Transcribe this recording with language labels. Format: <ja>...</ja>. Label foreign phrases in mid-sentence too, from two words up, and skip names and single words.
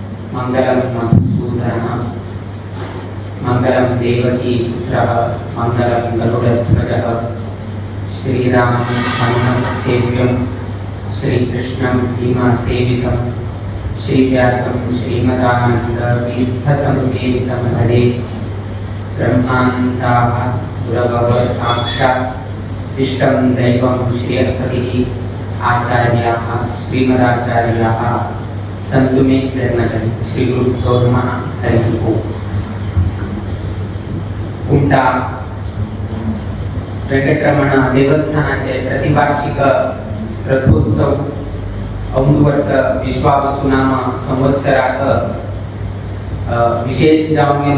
<sa>मंगलम मधुसूदनः मंगलम देवकी पुत्रः मंगलम गरुडध्वजः श्रीरामं हनुमत् सेव्यं श्रीकृष्णं भीमसेवितं श्रीव्यासं श्रीमदानन्दतीर्थसंसेवितं भजे। ब्रह्मानन्दाः गुरवः साक्षात् इष्टं दैवं श्रीहरिः आचार्याः श्रीमदाचार्याः सन्तु मे प्रेरणजन्। श्रीगुरुभ्यो नमः। हरिः ओम्।</sa> <kok>कुमटा वेंकटरमण देवस्थानाचे प्रतिवार्षिक रथोत्सव औंध वर्ष विश्वावसुनाम संवत्सरात विशेष जाऊन गेलो</kok>